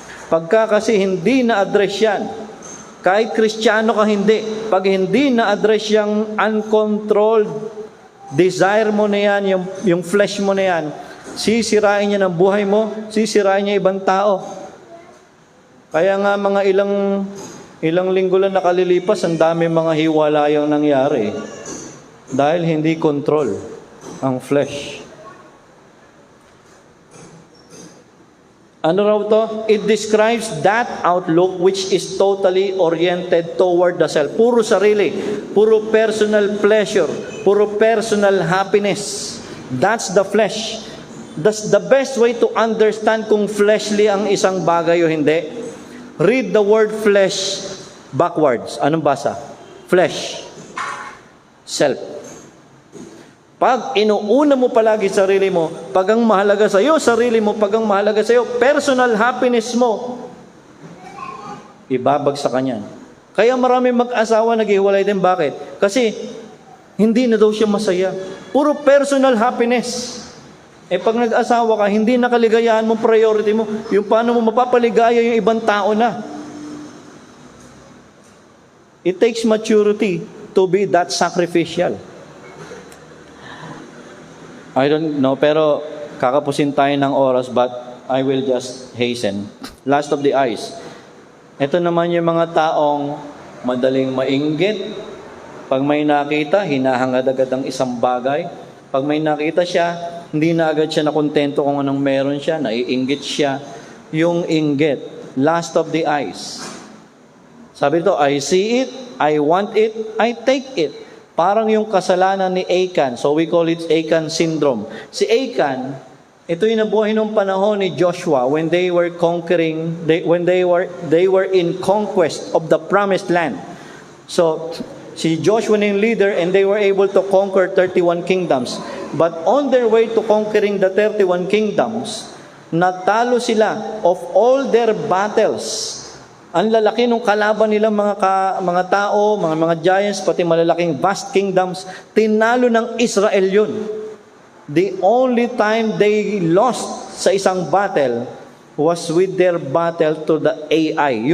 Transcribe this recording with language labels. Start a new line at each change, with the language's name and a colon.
Filipino: Pagka kasi hindi na-address yan, kahit Kristiyano ka hindi, pag hindi na-address yung
English: uncontrolled desire
Filipino: mo na yan, yung flesh mo na yan, sisirain niya ng buhay mo, sisirain niya ibang tao. Kaya nga mga ilang linggo lang nakalilipas, ang dami mga hiwalayang nangyari. Dahil hindi control ang flesh. Ano raw to?
English: It describes that outlook which is totally oriented toward the self.
Filipino: Puro sarili, puro
English: personal pleasure,
Filipino: puro
English: personal happiness. That's the flesh. That's the best way to understand
Filipino: kung fleshly ang isang bagay o hindi.
English: Read the word flesh backwards.
Filipino: Anong basa? Flesh. Self. Pag inuuna mo palagi sarili mo, pag ang mahalaga sa iyo, sarili mo, pag ang mahalaga sa iyo,
English: personal happiness
Filipino: mo, ibabagsak ka niyan. Kaya marami mag-asawa naghiwalay din. Bakit? Kasi hindi na daw siya masaya. Puro
English: personal happiness.
Filipino: Pag nag-asawa ka, hindi nakaligayahan mo, priority mo, yung paano mo mapapaligaya yung ibang tao na.
English: It takes maturity to be that sacrificial. I don't know,
Filipino: pero kakapusin tayo ng oras,
English: but I will just hasten. Last of the eyes.
Filipino: Ito naman yung mga taong madaling mainggit. Pag may nakita, hinahangad agad ang isang bagay. Pag may nakita siya, hindi na agad siya nakontento kung anong meron siya, naiinggit siya. Yung inggit, last of the eyes. Sabi ito,
English: I see it, I want it, I take it.
Filipino: Parang yung kasalanan ni Achan.
English: So we call it Achan syndrome.
Filipino: Si Achan, ito yung nabuhay nung panahon ni Joshua
English: when they were conquering, when they were in conquest of the promised land.
Filipino: So si Joshua yung
English: leader and they were able to conquer 31 kingdoms. But on their way to conquering the 31 kingdoms,
Filipino: natalo sila
English: of all their battles.
Filipino: Ang lalaki nung kalaban nilang mga tao, mga giants, pati malalaking
English: vast kingdoms,
Filipino: tinalo ng Israel yun.
English: The only time they lost
Filipino: sa isang
English: battle was with their battle to the AI.